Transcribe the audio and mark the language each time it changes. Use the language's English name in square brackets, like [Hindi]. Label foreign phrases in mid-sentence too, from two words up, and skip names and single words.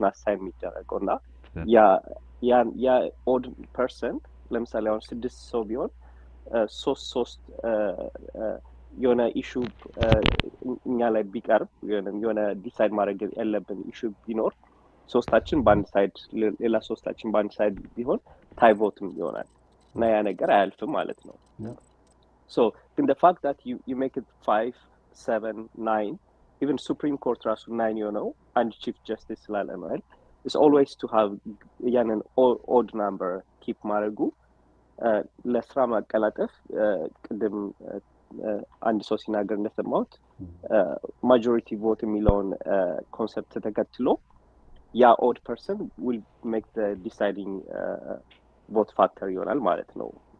[Amharic] አሳይን የሚደረገው እና ያ [English] odd person [Amharic] ለምሳሌ አሁን 6 ሰው ቢሆን 3 የሆነ ኢሹ እኛ ላይ ቢቀርብ የሆነ ዲሳይድ ማድረግ ያለብን ኢሹ ቢኖር ሶስታችን በአንድ ሳይድ ሌላ ሶስታችን በአንድ ሳይድ ቢሆን [English] tie vote [Amharic] ይሆናል እና ያ ነገር አያልፍም ማለት ነው። [English] So in the fact that you make it 5, 7, 9, even Supreme Court [Amharic] ራሱ 9 [English] and Chief Justice [Amharic] ስላለ ነው አይደል? [English] It's always to have an odd number keep [Amharic] ማድረጉ ለስራ ማቀላጠፍ ቅድም አንድ ሰው ሲናገር እንደሰማሁት [English] majority vote [Amharic] የሚለውን ኮንሰፕት ተከትሎ ያ [English] odd person will make the deciding vote factor [Amharic] ይሆናል ማለት ነው።